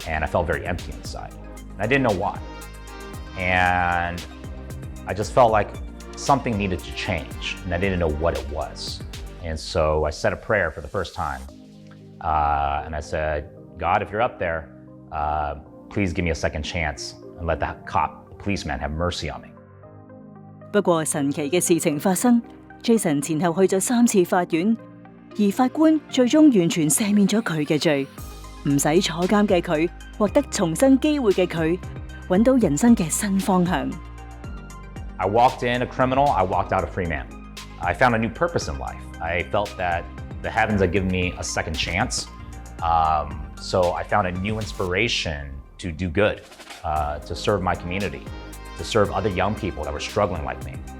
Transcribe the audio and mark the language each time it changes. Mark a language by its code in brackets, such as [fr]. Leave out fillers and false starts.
[en] And I felt very empty inside. And I didn't know why. And I just felt like something needed to change, and I didn't know what it was. And so I said a prayer for the first time. And I said, God, if you're up there, please give me a second chance and let the policeman have mercy on me. [yue] 不過神奇嘅事情發生 ，Jaeson 前後去咗3次法院，而法官最終完全赦免咗佢嘅罪，唔使坐監嘅佢，獲得重生機會嘅佢，揾到人生嘅新方向。 [en] I walked in a criminal, I walked out a free man. I found a new purpose in life. I felt that the heavens had given me a second chance. So I found a new inspiration to do good, to serve my community, to serve other young people that were struggling like me.